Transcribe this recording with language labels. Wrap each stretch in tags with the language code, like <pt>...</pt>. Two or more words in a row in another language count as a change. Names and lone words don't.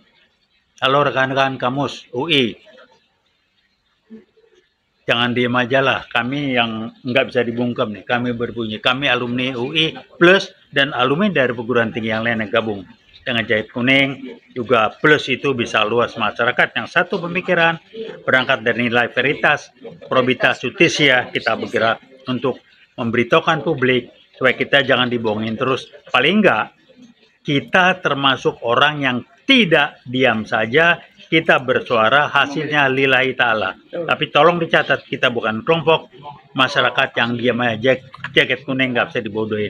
<id>Halo rekan-rekan Kamus UI. Jangan diem aja lah, kami yang nggak bisa dibungkam nih, kami berbunyi. Kami alumni UI plus dan alumni dari perguruan tinggi yang lain yang gabung. Dengan jaket kuning juga plus itu bisa luas masyarakat yang satu pemikiran berangkat dari nilai</id> <la>veritas, probitas, justisia.</la> <id>Kita bergerak untuk memberitahukan publik supaya kita jangan dibohongin terus. Paling enggak kita termasuk orang yang tidak diam saja, kita bersuara, hasilnya</id> <ar>لله تعالى.</ar> <id>Tapi tolong dicatat, kita bukan kelompok masyarakat yang diam aja, jaket kuning nggak bisa dibodohin.</id>